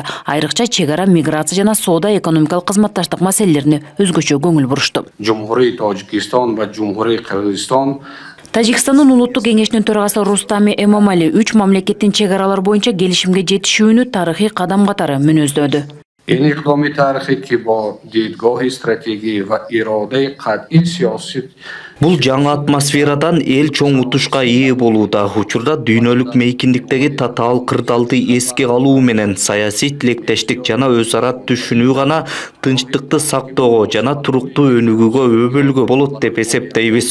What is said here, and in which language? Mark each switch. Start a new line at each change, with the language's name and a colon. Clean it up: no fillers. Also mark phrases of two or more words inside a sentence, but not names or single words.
Kyrgyz: Айрыкча чек ара, миграция жана соода, экономикалык кызматташтык маселелерине өзгөчө көңүл бурушту.
Tajik: Жумһурий Тажикистан ва Жумһурий Кыргызстан
Kyrgyz: Тажикстандын улуттук кеңешинин төрагасы Рустами Эмомали 3 мамлекеттин чек аралар боюнча келишимге жетишүүнү тарыхый кадам катары мүнөздөөдү.
Persian: این اقدام تاریخی که با دیدگاه استراتژی و اراده قطعی سیاسی
Kyrgyz: Бул жаңы атмосферадан эл чоң утушка ээ болууда. Учурда дүйнөлүк мейкиндиктеги татаал кырдаалды эске алуу менен саясий тилектештик жана өз ара түшүнүү гана тынчтыкты сактоого жана туруктуу өнүгүүгө өбөлгө болот деп эсептейбиз.